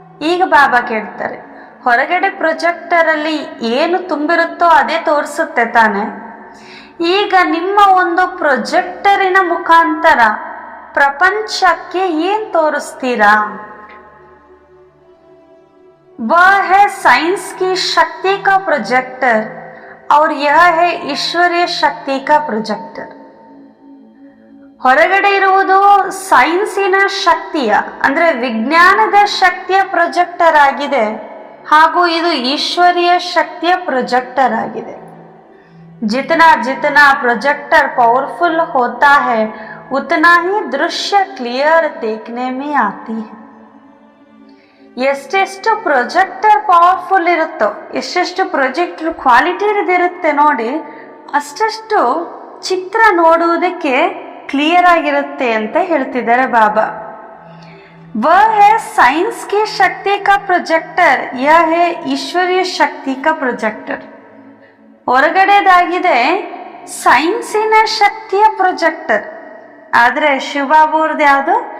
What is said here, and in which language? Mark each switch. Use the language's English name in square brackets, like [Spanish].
[Kannada] ಈಗ ಬಾಬಾ ಕೇಳ್ತಾರೆ, ಹೊರಗಡೆ ಪ್ರೊಜೆಕ್ಟರ್ ಅಲ್ಲಿ ಏನು ತುಂಬಿರುತ್ತೋ ಅದೇ ತೋರಿಸುತ್ತೆ ತಾನೆ. ಈಗ ನಿಮ್ಮ ಒಂದು ಪ್ರೊಜೆಕ್ಟರಿನ ಮುಖಾಂತರ ಪ್ರಪಂಚಕ್ಕೆ ಏನ್ ತೋರಿಸ್ತೀರಾ? [Hindi] वह है साइंस की शक्ति का प्रोजेक्टर और यह है ईश्वरीय शक्ति का प्रोजेक्टर. [Kannada] ಹೊರಗಡೆ ಇರುವುದು ಸೈನ್ಸಿನ ಶಕ್ತಿಯ ಅಂದ್ರೆ ವಿಜ್ಞಾನದ ಶಕ್ತಿಯ ಪ್ರೊಜೆಕ್ಟರ್ ಆಗಿದೆ, ಹಾಗೂ ಇದು ಈಶ್ವರೀಯ ಶಕ್ತಿಯ ಪ್ರೊಜೆಕ್ಟರ್ ಆಗಿದೆ. [Hindi] जितना जितना प्रोजेक्टर पावरफुल होता है उतना ही दृश्य क्लियर देखने में आती है. [Kannada] ಎಷ್ಟೆಷ್ಟು ಪ್ರೊಜೆಕ್ಟರ್ ಪವರ್ಫುಲ್ ಇರುತ್ತೋ, ಎಷ್ಟೆಷ್ಟು ಪ್ರೊಜೆಕ್ಟರ್ ಕ್ವಾಲಿಟಿ ಇರುತ್ತೆ ನೋಡಿ, ಅಷ್ಟಷ್ಟು ಚಿತ್ರ ನೋಡುವುದಕ್ಕೆ ಕ್ಲಿಯರ್ ಆಗಿರುತ್ತೆ ಅಂತ ಹೇಳ್ತಿದ್ದಾರೆ ಬಾಬಾ. [Hindi] वह है साइंस की शक्ति का प्रोजेक्टर, यह है ईश्वरीय शक्ति का प्रोजेक्टर. [Kannada] ಹೊರಗಡೆದಾಗಿದೆ ಸೈನ್ಸಿನ ಶಕ್ತಿಯ ಪ್ರೊಜೆಕ್ಟರ್, ಆದ್ರೆ ಶಿವಬಾಬುರ್ದು ಯಾವುದು?